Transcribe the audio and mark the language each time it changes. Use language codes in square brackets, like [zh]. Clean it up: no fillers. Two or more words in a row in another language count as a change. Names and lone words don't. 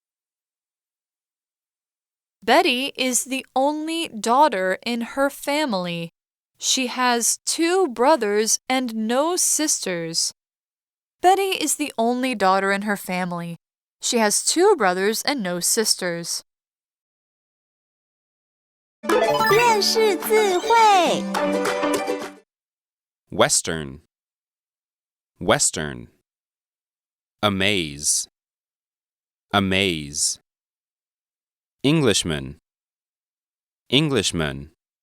[en] Betty is the only daughter in her family. She has 2 brothers and no sisters. Betty is the only daughter in her family. She has 2 brothers and no sisters. [zh] 认识字汇 [en] Western. Western. Amaze. Amaze. Englishman. Englishman.